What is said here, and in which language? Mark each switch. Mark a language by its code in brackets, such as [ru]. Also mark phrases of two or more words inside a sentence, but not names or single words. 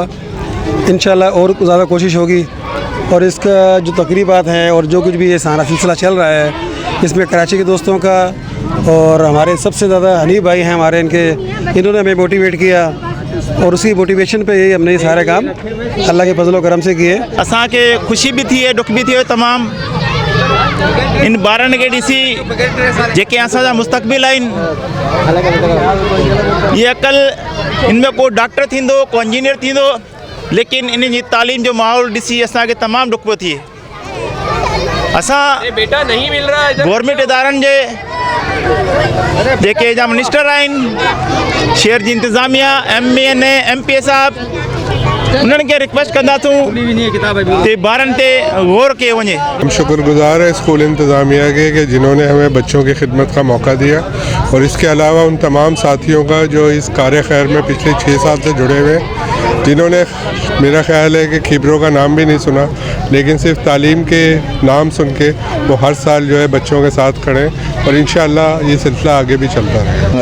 [ur] ان شاء اللہ اور زیادہ کوشش ہوگی اور اس کا جو تقریبات ہیں اور جو کچھ بھی یہ سارا سلسلہ چل رہا ہے، اس میں کراچی کے دوستوں کا اور ہمارے سب سے زیادہ حنیف بھائی ہیں ہمارے، انہوں نے ہمیں موٹیویٹ کیا اور اسی موٹیویشن پہ ہی ہم نے یہ سارے کام اللہ کے فضل کرم سے کیے. [sd] असां के खुशी भी थी, दुख भी थियो तमाम। इन ॿारनि खे ॾिसी जेके असांजा मुस्तक़बिल आहिनि, [ur] یہ کل ان میں [sd] को डॉक्टर थींदो, को इंजीनियर थींदो, लेकिन इन जी तालीम जो माहौल ॾिसी असांखे तमामु दुख पियो थिए। असां गवर्नमेंट इदारनि जे जेके मिनिस्टर आहिनि, शहर जी इंतज़ामिया, MNA, MPA साहब, उन्हनि खे रिक्वेस्ट कंदासूं कि ॿारनि ते गौर कयो वञे। [ur] ہم شکرگزار ہیں اسکول انتظامیہ کے کہ جنہوں نے ہمیں بچوں کی خدمت کا موقع دیا، اور اس کے علاوہ ان تمام ساتھیوں کا جو اس کار خیر میں پچھلے 6 سال سے جڑے ہوئے، جنہوں نے میرا خیال ہے کہ خیبروں کا نام بھی نہیں سنا، لیکن صرف تعلیم کے نام سن کے وہ ہر سال جو ہے بچوں کے ساتھ کھڑے، اور ان شاء اللہ یہ سلسلہ آگے بھی چلتا رہے گا.